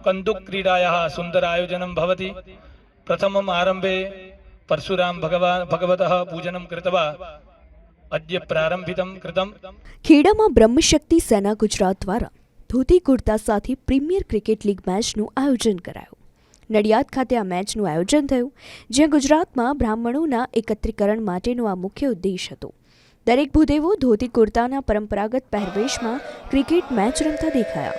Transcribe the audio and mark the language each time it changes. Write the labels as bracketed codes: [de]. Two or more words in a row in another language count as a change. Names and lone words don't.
[sa] कन्दुक्रीडायाः सुन्दर आयोजनं भवति। प्रथमम् आरम्भे परशुराम भगवतः पूजनं कृत्वा अद्य प्रारंभितं कृतम्। [gu] ખેડામાં બ્રહ્મશક્તિ સેના ગુજરાત દ્વારા ધોતી કુર્તા સાથે પ્રીમિયર ક્રિકેટ લીગ મેચનું આયોજન કરાયું। નડિયાદ ખાતે આ મેચનું આયોજન થયું, જ્યાં ગુજરાતમાં બ્રાહ્મણોના એકત્રીકરણ માટેનો આ મુખ્ય ઉદ્દેશ હતો। દરેક ભૂદેવો ધોતી કુર્તાના પરંપરાગત પહેરવેશમાં ક્રિકેટ મેચ રમતા દેખાયા।